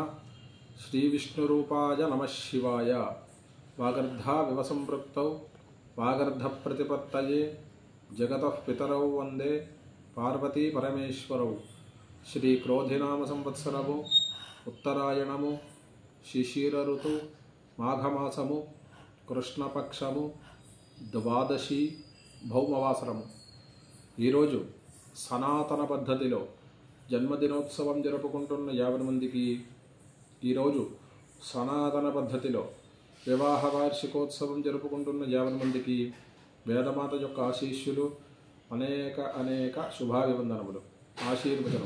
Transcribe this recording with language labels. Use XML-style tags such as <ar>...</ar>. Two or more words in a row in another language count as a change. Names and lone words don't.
<sa>श्रीविष्णुरूपाय नमः शिवाय। वागर्धाविव सम्पृक्तौ वागर्धप्रतिपत्तये जगतः पितरौ वन्दे पार्वती परमेश्वरौ।</sa> <te>శ్రీక్రోధినామ సంవత్సరము ఉత్తరాయణము శిశిర ఋతు మాఘమాసము కృష్ణపక్షము ద్వాదశి భౌమవాసరము। ఈరోజు సనాతన పద్ధతిలో జన్మదినోత్సవం జరుపుకుంటున్న 50 మందికి, ఈరోజు సనాతన పద్ధతిలో వివాహ వార్షికోత్సవం జరుపుకుంటున్న 50 మందికి వేదమాత యొక్క ఆశీస్సులు, అనేక శుభాభివందనములు, ఆశీర్వచనం।</te>